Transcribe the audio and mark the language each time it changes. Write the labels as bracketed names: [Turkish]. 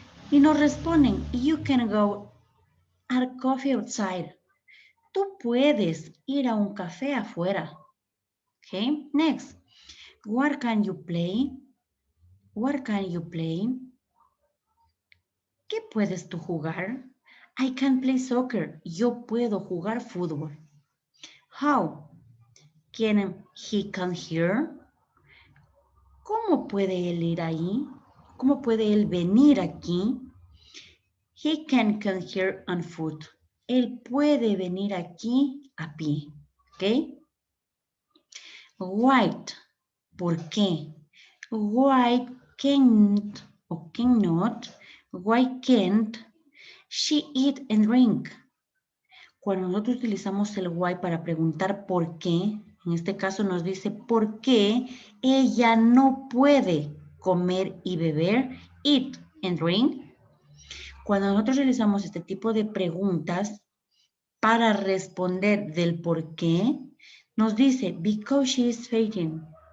[Spanish] Y nos responden, [English] you can go at coffee outside. [Spanish] Tú puedes ir a un café afuera. [English] Okay, next. What can you play? What can you play? [Spanish] ¿Qué puedes tú jugar? [English] I can play soccer. [Spanish] Yo puedo jugar fútbol. [English] How? Can he come here? [Spanish] ¿Cómo puede él ir ahí? ¿Cómo puede él venir aquí? [English] He can come here on foot. [Spanish] Él puede venir aquí a pie. ¿Ok? [English] Why? [Spanish] ¿Por qué? [English] Why can't o cannot? Why can't she eat and drink? [Spanish] Cuando nosotros utilizamos el why para preguntar por qué, en este caso nos dice por qué ella no puede comer y beber, [English] eat and drink. [Spanish] Cuando nosotros realizamos este tipo de preguntas para responder del por qué, nos dice [English] because she is fainting.